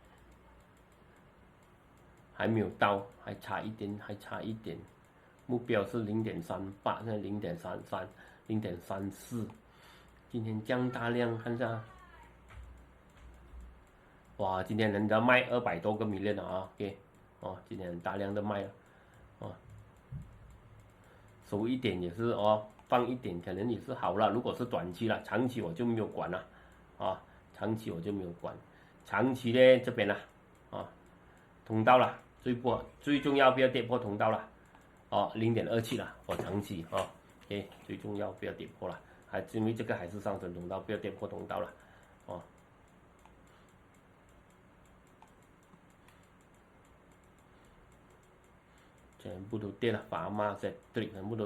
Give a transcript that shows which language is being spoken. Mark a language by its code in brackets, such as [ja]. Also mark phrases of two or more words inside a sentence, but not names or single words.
[zh] 還沒有到，還差一點，目標是0.38，現在0.33、0.34，今天降大量，看一下，哇，今天人家賣200多個 million 了啊 ，OK， 哦，今天很大量的賣了，哦，收一點也是哦。放一點可能也是好了，如果是短期了，長期我就沒有管了，啊，長期我就沒有管，長期呢這邊了，啊，通道了，最重要不要跌破通道了，哦，0.27了，我長期啊 ，OK， 最重要不要跌破了，還因為這個還是上升通道，不要跌破通道了，哦，全部都跌了，法媽在對，全部都。